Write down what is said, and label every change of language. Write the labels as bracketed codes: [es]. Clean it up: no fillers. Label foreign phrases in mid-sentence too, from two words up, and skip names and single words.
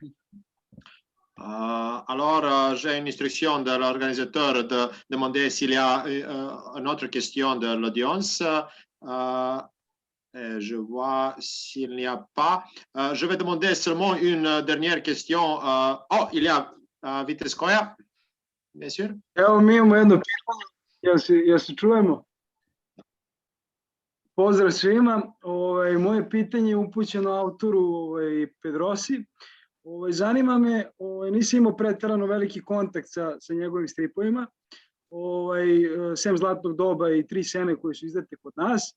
[fr] Alors, j'ai une instruction de l'organisateur de demander s'il y a une autre question de l'audience. Je vois s'il n'y a pas. Je vais demander seulement une dernière question. Il y a Vites Koja, bien sûr. [sr] Evo, mi imamo jedno pitanje, jel se čujemo? Pozdrav svima. Moje pitanje je upućeno autoru Pedrosi. Zanima me, nisam imao preterano veliki kontakt sa njegovim stripovima, sem Zlatnog doba i Tri sene koje su izdate kod nas.